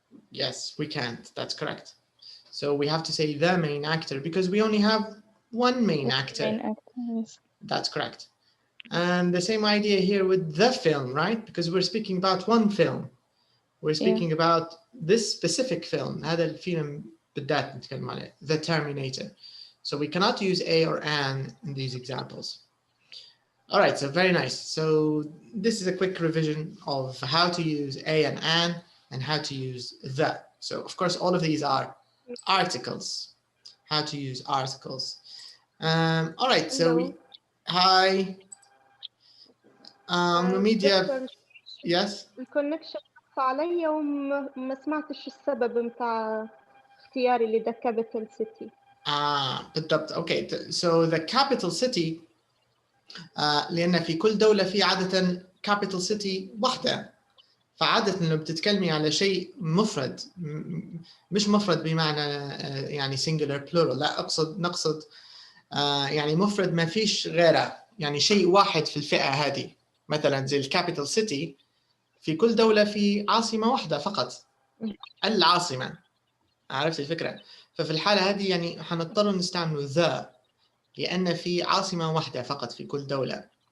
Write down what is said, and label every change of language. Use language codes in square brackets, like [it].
[en] Yes, we can't. That's correct. So we have to say the main actor because we only have one main actor. Main actor. That's correct. And the same idea here with the film, right? Because we're speaking about one film. We're speaking about this specific film. [ar] هذا الفيلم بالذات نتكلم عليه. [en] The Terminator. So we cannot use a or an in these examples. All right, so very nice. So this is a quick revision of how to use a and an and how to use the. So of course, all of these are articles. How to use articles. All right, so we, hi. Media. Yes. [ar] الكونكشن علي وما سمعتش السبب متاع اختياري لذا capital city. بالضبط. [en] Okay, so the capital city [ar] لأن في كل دولة في عادة capital city واحدة. فعادة لما بتتكلمي على شيء مفرد مش مفرد بمعنى يعني singular plural لا نقصد يعني مفرد ما فيش غيره يعني شيء واحد في الفئة هذه مثلا زي الكابيتال سيتي في كل دولة في عاصمة واحدة فقط العاصمة عرفت الفكرة ففي الحالة هذه يعني حنضطر نستعمل ذا لأن في عاصمة واحدة فقط في كل دولة